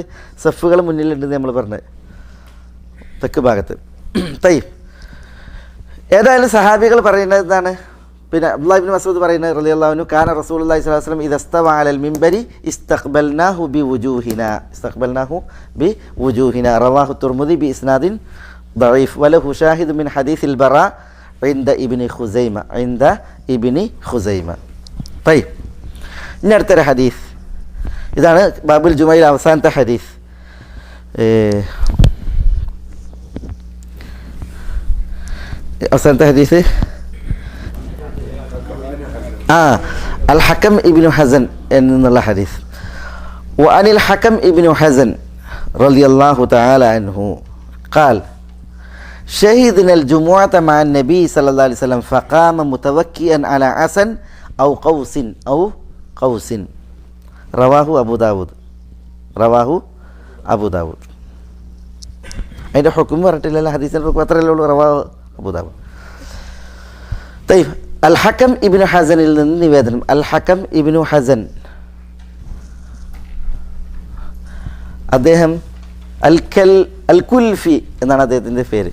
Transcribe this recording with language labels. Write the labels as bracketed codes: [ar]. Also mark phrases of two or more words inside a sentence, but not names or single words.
[ml] സഫുകൾ മുന്നിലുണ്ടെന്ന് നമ്മൾ പറഞ്ഞത്, തെക്ക് ഭാഗത്ത്. ഏതായാലും സഹാബികൾ പറയുന്നത് എന്താണ്? [ar] അബ്ദുല്ലാഹി ഇബ്നു മസ്ഊദ് പറയുന്നത് رضي الله عنه، كان رسول الله صلى الله عليه وسلم إذا استوى على المنبر استقبلناه بوجوهنا رواه الترمذي بإسناد ضعيف وله شاهد من حديث البراء عند ابن خزيمة. طيب, [ml] ഇനി അടുത്തൊരു ഹദീസ്. ഇതാണ് ബാബുൽ ജുമയിൽ അവസാനത്തെ ഹദീസ്. അവസാനത്തെ ഹദീസ് അൽ ഹക്കം ഇബ്നു ഹസൻ എന്നുള്ള ഹദീസ്. [ar] وعن الحكم ابن حزن رضي الله تعالى عنه قال شهدنا الجمعة مع النبي صلى الله عليه وسلم فقام متوكئا على عسن أو قوس رواه أبو داود. [ml] അതിൻ്റെ ഹുക്കം പറഞ്ഞിട്ടില്ല, ഹദീസിൻ്റെ ഹുക്കം അത്രയല്ലേ ഉള്ളൂ. [ar] رواه أبو داود. [ml] طيب, അൽ ഹക്കം ഇബ്നു ഹസനിൽ നിന്ന് നിവേദനം. അൽ ഹക്കം ഇബ്നു ഹസൻ അദ്ദേഹം അൽ കുൽഫി എന്നാണ് അദ്ദേഹത്തിൻ്റെ പേര്.